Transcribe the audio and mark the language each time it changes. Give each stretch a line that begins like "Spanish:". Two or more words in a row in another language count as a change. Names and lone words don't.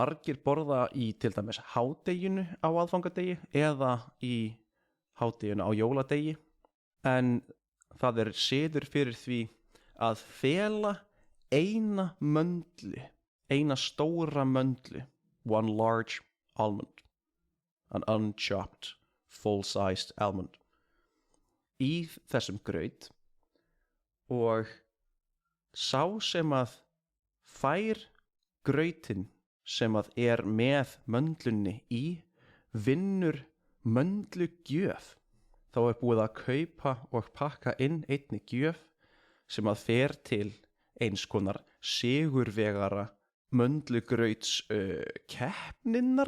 Icelandic: margir borða í til dæmis hádeginu á aðfangadegi eða í hádeginu á jóladegi, en það er siður fyrir því að fela eina möndlu, eina stóra möndlu,
English: one large almond, an unchopped, full-sized almond,
Icelandic: í þessum graut, og sá sem að fær grautinn sem að er með möndlunni í vinnur möndlugjöf þá er búið að kaupa og pakka inn einni gjöf sem að fer til eins konar sigurvegara möndlugrauts keppninnar.